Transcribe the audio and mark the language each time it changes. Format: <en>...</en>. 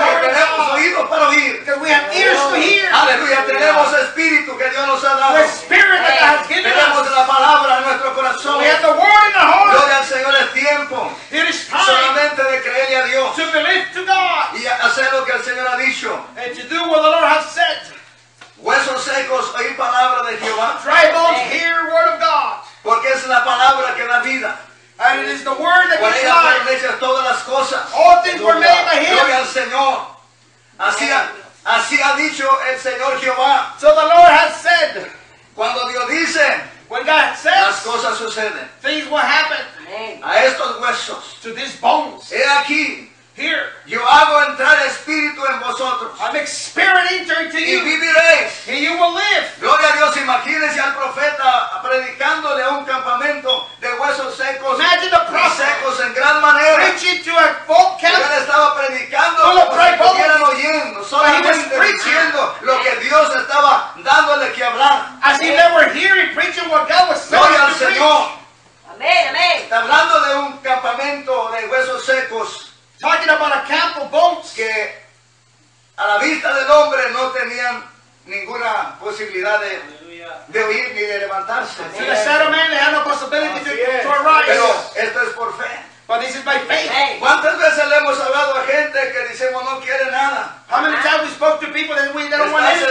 <es>Porque tenemos oídos para oír.</es> <en>Because we have ears to hear.</en> <es>Aleluya. Tenemos espíritu que Dios nos ha dado.</es> <en>The spirit that God has given us.</en> <es>Tenemos la palabra en nuestro corazón.</es> <en>We have the word in our heart.</en> <es>Gloria al Señor, es tiempo.</es> <en>It is time.</en> <es>Solamente de creerle a Dios.</es> <en>To believe to God.</en> <es>Y hacer lo que el Señor ha dicho.</es> <en>And to do what the Lord has said.</en> <es>Huesos secos, oí palabra de Jehová.</es> <en>Dry bones, hear word of God.</en> <es>Porque es la palabra que da vida.</es> <en>And it is the word that gives life.</en> <es>Por ella fueron todas las cosas.</es> <en>All things were made by him.</en> <es>Gloria al Señor. Así ha dicho el Señor Jehová.</es> <en>So the Lord has said.</en> <es>Cuando Dios dice.</es> <en>When God says.</en> <es>Las cosas suceden.</es> <en>Things will happen.</en> <es>A estos huesos.</es> <en>To these bones.</en> <es>He aquí.</es> <en>Here.</en> <es>Yo hago entrar espíritu en vosotros.</es> <en>I make spirit enter into you.</en> <es>Y viviréis.</es> <en>And you will live.</en> <es>Gloria a Dios. Imagínese al profeta predicándole a un campamento de huesos secos.</es> <en>Imagine the prophet.</en> <es>Secos en gran manera.</es> <en>Preaching to a full camp.</en> <es>Él estaba predicando.</es> <en>Full of dry bones.</en> <es>Estuvieran oyendo. Solamente diciendo lo que Dios estaba dándole que hablar.</es> <en>As if they were hearing, preaching what God was saying.</en> <es>Gloria al Señor. Amén, amén. Está hablando de un campamento de huesos secos.</es> <en>Talking about a camp of bones.</en> <es>Que a la vista del hombre no tenían ninguna posibilidad de oír ni de levantarse.</es> <en>To the set of man, they had no possibility to arise.</en> <es>Pero esto es por fe.</es> <en>But this is by faith. Hey.</en> <es>¿Cuántas veces le hemos hablado a gente que decimos no quiere nada?</es> <en>How many times we spoke to people that they don't want anything?</en>